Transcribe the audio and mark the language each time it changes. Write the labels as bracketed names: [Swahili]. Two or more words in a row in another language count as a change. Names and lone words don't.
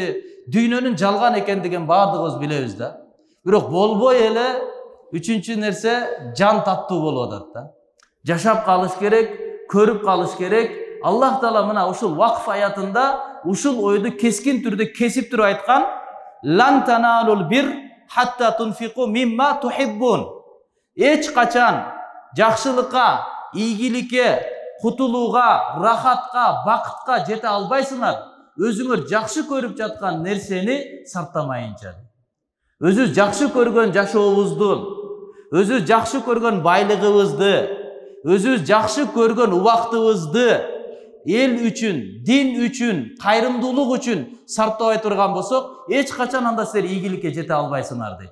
[Kyrgyz] Дүйнөнүн жалган экендигин баардыгыбыз билебиз да. Бирок болбой эле үчүнчү нерсе жан таттуу болуп атат да. Жашап калыш керек, көрүп калыш керек. Аллах Таала мына ушул Вакф аятында ушул ойду кескин түрдө кесип туруп айткан: [Arabic] "لن تنالوا البر حتى تنفقوا مما تحبون." [Kyrgyz] Эч качан жакшылыкка, ийгиликке, кутулууга, рахатка, бакытка жете албайсыңар, өзүңөр жакшы көрүп жаткан нерсени сартамайынча. Өзүбүз жакшы көргөн жашообузду, өзүбүз жакшы көргөн байлыгыбызды, өзүбүз жакшы көргөн убактыбызды эл үчүн, дин үчүн, кайрымдуулук үчүн сартабай турган болсок, эч качан анда силер ийгиликке жете албайсыңар дейт.